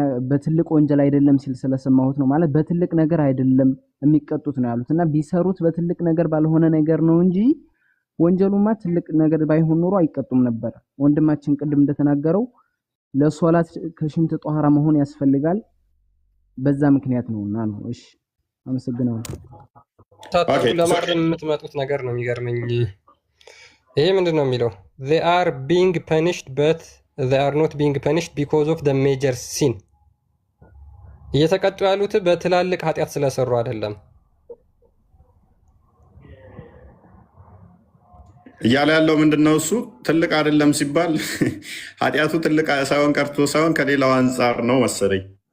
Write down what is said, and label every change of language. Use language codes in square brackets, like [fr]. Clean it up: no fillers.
[am] በትልቅ ወንጀል አይደለም ሲል ስለሰማሁት ነው። ማለት በትልቅ ነገር አይደለም የሚቀጡት ነው ያሉት እና ቢሰሩት በትልቅ ነገር ባልሆነ ነገር ነው እንጂ ወንጀሉማ ትልቅ ነገር ባይሆን ኖሮ አይቀጡም ነበር። ወንድማችን ቅድም እንደተናገረው ለሶላት ከሽንት ጧሃራ መሆን ያስፈልጋል። በዛ ምክንያት ነውና ነው። እሺ አመሰግናለሁ። ለማረም የምትመጡት ነገር ነው የሚገርመኝ። ይሄ ምንድነው የሚለው? [en] they are being punished but they are not being punished because of the major sin. [am] እየተቀጡ ያሉት በትላልቅ ኃጢአት ስለሰሩ አይደለም እያለ ያለው ምንድነው? እሱ ትልቅ አይደለም ሲባል ኃጢአቱ ትልቅ ሳይሆን ቀርቶ ሳይሆን ከሌላው አንጻር ነው መሰለኝ።